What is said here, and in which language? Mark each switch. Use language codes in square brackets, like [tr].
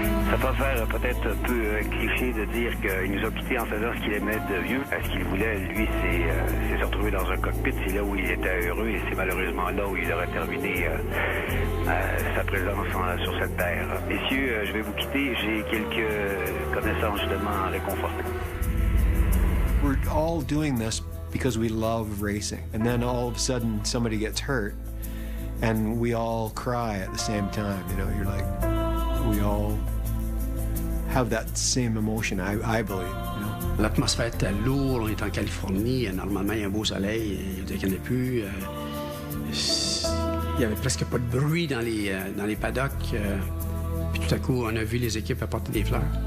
[fr] Ça peut faire peut-être un peu cliché de dire qu'il nous a quittés en faisant ce qu'il aimait de mieux. Ce qu'il voulait, lui, c'est se retrouver dans un cockpit. C'est là où il était heureux et c'est malheureusement là où il aurait terminé sa présence sur cette terre. Messieurs, je vais vous quitter. J'ai quelques connaissances justement réconfortées. [en] We're all doing this because we love racing. And then all of a sudden somebody gets hurt and we all cry at the same time. You know, you're like, we all have that same emotion, I believe. You know? [fr] L'atmosphère était lourde, on est en Californie, normalement il y a un beau soleil, il n'y en a plus. Il n'y avait presque pas de bruit dans les paddocks. Puis tout à coup, on a vu les équipes apporter des fleurs.